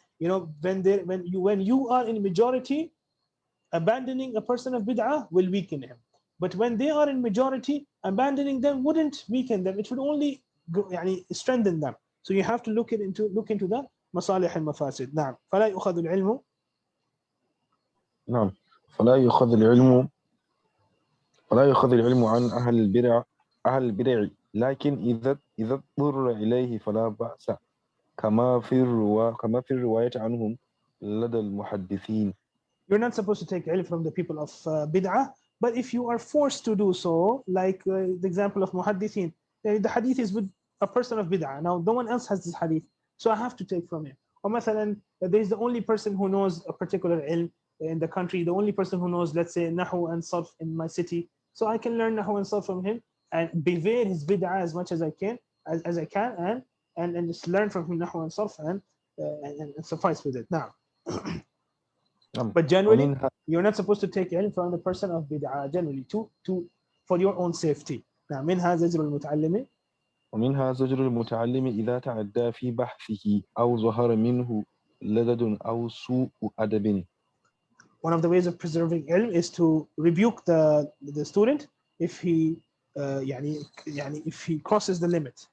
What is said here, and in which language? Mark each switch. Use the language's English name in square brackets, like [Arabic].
[English] You know, when you are in majority, abandoning a person of bid'ah will weaken him. But when they are in majority, abandoning them wouldn't weaken them. It would only [Arabic] يعني [English] strengthen them. So you have to look into the [Arabic] مصالح المفاسد. نعم. فلا يؤخذ العلم. نعم. فلا يؤخذ العلم عن أهل البدع لكن إذا اضطر إليه فلا بأس كما في الرواية عنهم لدى المحدثين. [English] You're not supposed to take ilm from the people of bid'ah, but if you are forced to do so, like the example of muhaddithin, the hadith is with a person of bid'ah. Now, no one else has this hadith, so I have to take from him. Or [Arabic] مثلا, [English] there is the only person who knows a particular ilm in the country, the only person who knows, let's say, nahu and sarf in my city. So I can learn nahu and sarf from him and beware his bid'ah as much as I can, and just learn from him nahu and sarf and suffice with it. Now. But generally, you're not supposed to take ilm from the person of bid'ah, generally, for your own safety. [Arabic] Now, منها زجر المتعلم. ومنها زجر المتعلم إذا تعدى في بحثه أو ظهر منه لدد أو سوء أدب. [English] One of the ways of preserving ilm is to rebuke the student if he if he crosses the limit.